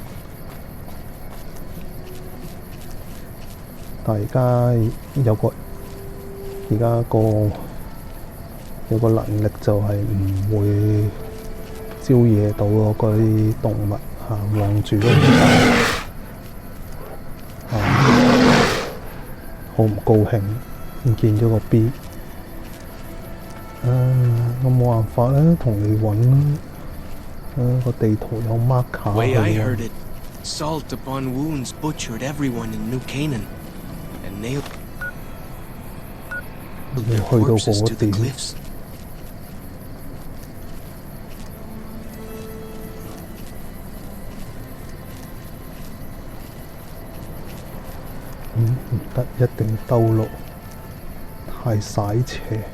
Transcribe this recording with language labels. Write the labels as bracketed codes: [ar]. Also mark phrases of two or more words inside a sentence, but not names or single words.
[yue] 但係而家有個能力就係唔會招惹到嗰啲動物望住嗰啲好唔高興，唔見咗個 B， 我冇辦法啦，同你揾啦，個地圖有 marker。 [en] Way I heard it, salt upon wounds butchered everyone in New Canaan, and nailed their corpses to the cliffs. [yue] 唔唔得，一定要兜路，太曬斜。